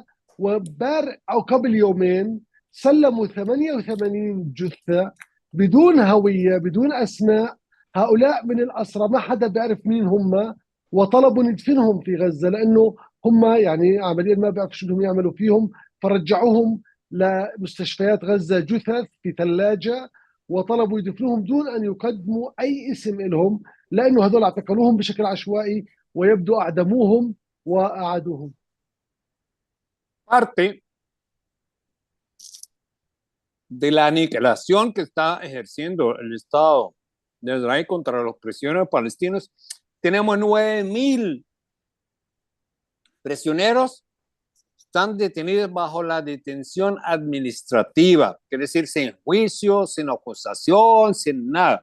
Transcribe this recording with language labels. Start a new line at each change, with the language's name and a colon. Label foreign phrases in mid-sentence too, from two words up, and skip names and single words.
Arabic: أو قبل يومين سلموا 88 جثة بدون هوية بدون أسماء، هؤلاء من الأسرى ما حدا بيعرف مين هم، وطلبوا ندفنهم في غزة لأنه هم يعني عمليا ما بيعرفوا شو بدهم يعملوا فيهم، فرجعوهم لمستشفيات غزة جثث في ثلاجة، وطلبوا يدفنوهم دون أن يقدموا أي اسم لهم، لأنه هذول اعتقلوهم بشكل عشوائي ويبدو أعدموهم وأعادوهم.
Spanish: Parte de la aniquilación que está ejerciendo el Estado de Israel contra los prisioneros palestinos, tenemos 9,000 prisioneros están detenidos bajo la detención administrativa, quiere decir sin juicio, sin acusación, sin nada.